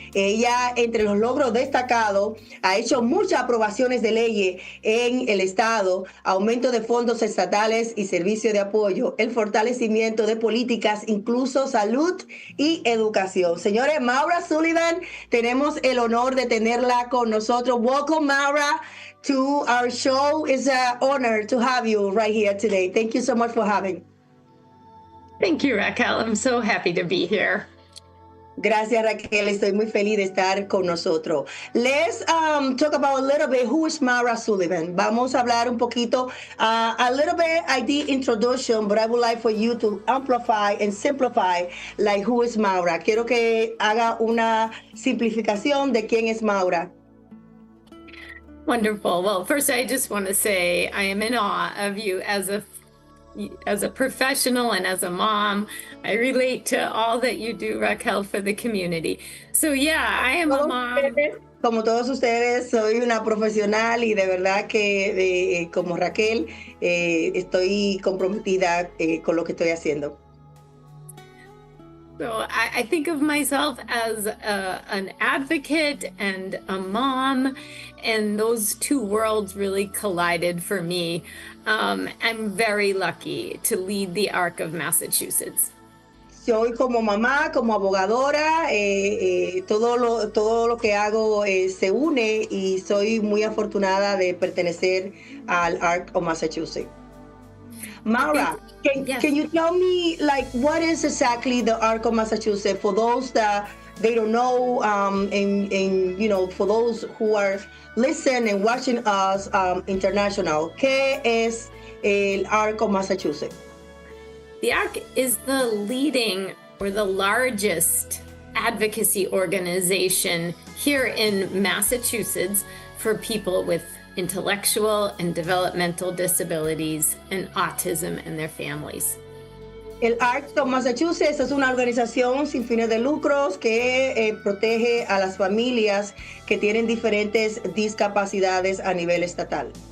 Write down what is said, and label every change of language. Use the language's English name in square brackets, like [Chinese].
[Spanish] Ella, entre los logros destacados, ha hecho muchas aprobaciones de leyes en el estado, aumento de fondos estatales y servicios de apoyo, el fortalecimiento de políticas, incluso salud y educación. Señores, Maura Sullivan, tenemos el honor de tenerla con nosotros. [English] Welcome, Maura, to our show. It's an honor to have you right here today. Thank you so much for having. Thank you, Raquel. I'm so happy to be here. [Spanish] Gracias, Raquel. Estoy muy feliz de estar con nosotros. [English] Let's talk about a little bit who is Maura Sullivan. [Spanish] Vamos a hablar un poquito. [English] A little bit I did introduction, but I would like for you to amplify and simplify like who is Maura. [Spanish] Quiero que haga una simplificación de quién es Maura. [English] Wonderful. Well, first I just want to say I am in awe of you as a professional and as a mom. I relate to all that you do, Raquel, for the community. So yeah, I am a mom. [Spanish] Como todos ustedes, soy una profesional y de verdad que como Raquel estoy comprometida con lo que estoy haciendo. [English] So I think of myself as an advocate and a mom, and those two worlds really collided for me. I'm very lucky to lead the ARC of Massachusetts. [Spanish] Soy como mamá, como abogadora, todo lo que hago se une y soy muy afortunada de pertenecer al ARC of Massachusetts. [English] Mara, can you tell me, like, what is exactly the ARC of Massachusetts for those that they don't know, and you know, for those who are listening and watching us international? [Spanish] ¿Qué es el ARC of Massachusetts? [English] The ARC is the leading or the largest advocacy organization here in Massachusetts for people with intellectual and developmental disabilities and autism and their families. [Spanish] El ARC of Massachusetts es una organización sin fines de lucros que protege a las familias que tienen diferentes discapacidades a nivel estatal.